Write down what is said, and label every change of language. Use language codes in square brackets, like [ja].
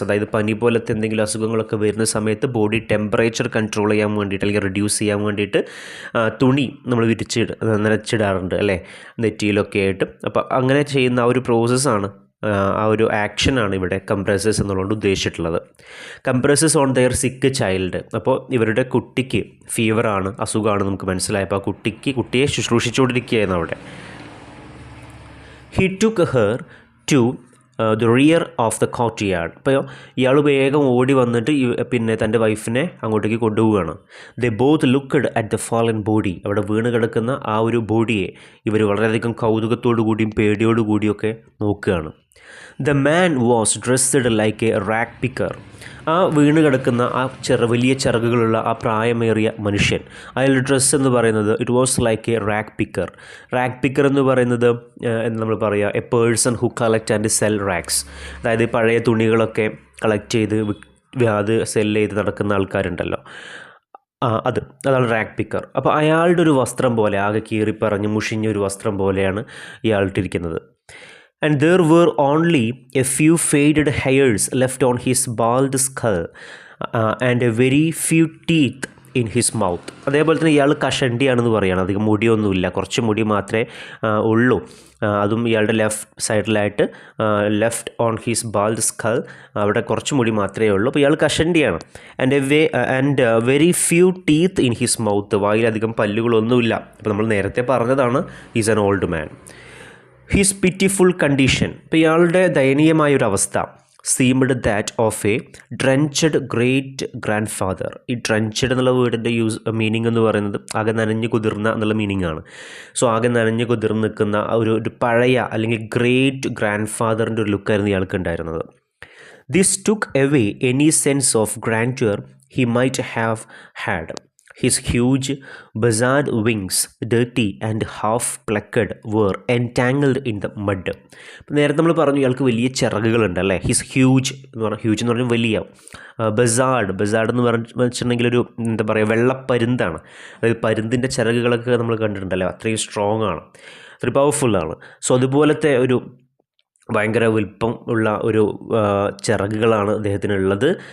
[ml] അതായത് പനി പോലത്തെ എന്തെങ്കിലും അസുഖങ്ങളൊക്കെ വരുന്ന സമയത്ത് ബോഡി ടെമ്പറേച്ചർ കൺട്രോൾ ചെയ്യാൻ വേണ്ടിയിട്ട് അല്ലെങ്കിൽ റെഡ്യൂസ് ചെയ്യാൻ വേണ്ടിയിട്ട് തുണി നമ്മൾ നനച്ചിടാറുണ്ട് അല്ലേ, നെറ്റിയിലൊക്കെ ആയിട്ട്. അപ്പോൾ അങ്ങനെ ചെയ്യുന്ന ആ ഒരു പ്രോസസ്സാണ്, ആ ഒരു ആക്ഷനാണ് ഇവിടെ കംപ്രസസ് എന്നുള്ളത് ഉദ്ദേശിച്ചിട്ടുള്ളത്. [en] Compresses on their sick child. [ml] അപ്പോൾ ഇവരുടെ കുട്ടിക്ക് ഫീവറാണ്, അസുഖമാണ് നമുക്ക് മനസ്സിലായി. അപ്പോൾ ആ കുട്ടിയെ ശുശ്രൂഷിച്ചുകൊണ്ടിരിക്കുകയായിരുന്നു അവിടെ. [en] He took her to the rear of the courtyard. [ml] അപ്പോൾ ഇയാൾ വേഗം ഓടി വന്നിട്ട് പിന്നെ തൻ്റെ വൈഫിനെ അങ്ങോട്ടേക്ക് കൊണ്ടുപോവുകയാണ്. [en] They both looked at the fallen body. [ml] അവിടെ വീണ് കിടക്കുന്ന ആ ഒരു ബോഡിയെ ഇവർ വളരെയധികം കൗതുകത്തോടു കൂടിയും പേടിയോടു കൂടിയൊക്കെ നോക്കുകയാണ്. [en] The man was dressed like a rag picker. [ml] ആ വീണ് കിടക്കുന്ന ആ വലിയ ചിറകുകളുള്ള ആ പ്രായമേറിയ മനുഷ്യൻ, അയാളുടെ ഡ്രസ്സ് എന്ന് പറയുന്നത് [en] It was like a rag picker. Rag picker [ml] എന്ന് പറയുന്നത് എന്ന് നമ്മൾ പറയുക [en] A person who collect and sell rags. [ml] അതായത് പഴയ തുണികളൊക്കെ കളക്ട് ചെയ്ത് അത് സെല്ല് ചെയ്ത് നടക്കുന്ന ആൾക്കാരുണ്ടല്ലോ, അതാണ് റാഗ് പിക്കർ. അപ്പോൾ അയാളുടെ ഒരു വസ്ത്രം പോലെ, ആകെ കീറിപ്പറഞ്ഞ് മുഷിഞ്ഞൊരു വസ്ത്രം പോലെയാണ് ഇയാളിട്ടിരിക്കുന്നത്. [en] And there were only a few faded hairs left on his bald skull and a very few teeth in his mouth. [ml] അതേപോലെ തന്നെ ഇയാൾ കഷണ്ടിയാണെന്ന് പറയുകയാണ്. അധികം മുടിയൊന്നുമില്ല, കുറച്ച് മുടി മാത്രമേ ഉള്ളൂ. അതും ഇയാളുടെ ലെഫ്റ്റ് സൈഡിലായിട്ട്, [en] left on his bald skull, [ml] അവിടെ കുറച്ച് മുടി മാത്രമേ ഉള്ളൂ. അപ്പോൾ ഇയാൾ കഷണ്ടിയാണ്. [en] And very few teeth in his mouth. [ml] വായിലധികം പല്ലുകളൊന്നുമില്ല. അപ്പോൾ നമ്മൾ നേരത്തെ പറഞ്ഞതാണ് [en] Is an old man. His pitiful condition. [ml] ഇപ്പോൾ ഇയാളുടെ ദയനീയമായൊരവസ്ഥ [en] Seemed that of a drenched great grand father. [ml] ഈ ഡ്രഞ്ചഡ് എന്നുള്ള വേർഡിൻ്റെ മീനിങ് എന്ന് പറയുന്നത് ആകെ നനഞ്ഞ് കുതിർന്ന എന്നുള്ള മീനിങ് ആണ്. സോ ആകെ നനഞ്ഞ് കുതിർന്ന് നിൽക്കുന്ന ഒരു പഴയ അല്ലെങ്കിൽ ഗ്രേറ്റ് ഗ്രാൻഡ് ഫാദറിൻ്റെ ഒരു ലുക്കായിരുന്നു ഇയാൾക്ക് ഉണ്ടായിരുന്നത്. [en] This took away any sense of grandeur he might have had. His huge, bizarre wings, dirty and half-plucked, were entangled in the mud. [ml] നേരത്തെ നമ്മൾ പറഞ്ഞു ഇയാൾക്ക് വലിയ ചിറകുകളുണ്ട് അല്ലേ. ഹിസ് ഹ്യൂജ് എന്ന് പറഞ്ഞാൽ വലിയ. ബസാർഡ് എന്ന് വെച്ചിട്ടുണ്ടെങ്കിൽ ഒരു എന്താ പറയുക, വെള്ളപ്പരുന്താണ്. അതായത് പരുന്തിൻ്റെ ചിറകുകളൊക്കെ നമ്മൾ കണ്ടിട്ടുണ്ടല്ലോ, അത്രയും സ്ട്രോങ് ആണ്, അത്രയും പവർഫുള്ളാണ്. സോ അതുപോലത്തെ ഒരു ഭയങ്കര വലിപ്പം ഉള്ള ഒരു ചിറകുകളാണ് അദ്ദേഹത്തിനുള്ളത്.